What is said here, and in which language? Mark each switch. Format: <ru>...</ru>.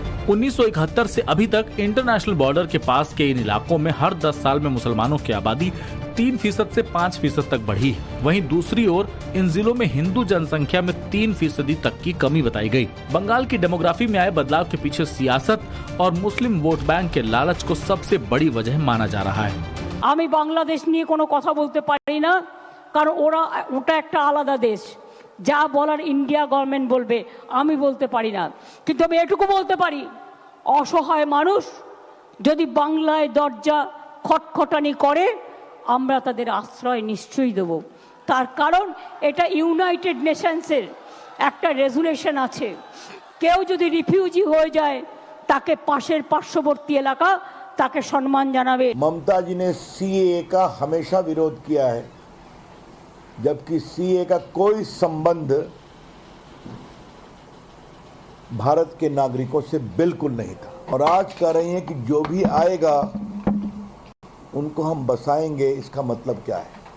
<hi>1971 से अभी तक इंटरनेशनल बॉर्डर के पास के इन इलाकों में हर 10 साल में मुसलमानों की आबादी 3% से 5% तक बढ़ी। वहीं दूसरी ओर इन जिलों में हिंदू जनसंख्या में 3% तक की कमी बताई गई। बंगाल की डेमोग्राफी में आए बदलाव के पीछे सियासत और मुस्लिम वोट बैंक के लालच को सबसे बड़ी वजह माना जा रहा है।</hi> <bn>আমি বাংলাদেশ নিয়ে কোনো কথা বলতে পারি না, কারণ ওটা একটা আলাদা দেশ। যা বলার ইন্ডিয়া গভর্নমেন্ট বলবে, আমি বলতে পারি না। কিন্তু আমি এটুকু বলতে পারি, অসহায় মানুষ যদি বাংলায় দরজা খটখটানি করে, আমরা তাদের আশ্রয় নিশ্চয়ই দেব। তার কারণ এটা ইউনাইটেড নেশনসের একটা রেজুলেশন আছে। কেউ যদি রিফিউজি হয়ে যায়, তাকে পাশের পার্শ্ববর্তী এলাকা ताके सम्मान जानाबे।</bn> <hi>ममता जी ने सीएए का हमेशा विरोध किया है, जबकि सीएए का कोई संबंध भारत के नागरिकों से बिल्कुल नहीं था, और आज कह रही हैं कि जो भी आएगा उनको हम बसाएंगे। इसका मतलब क्या है?</hi>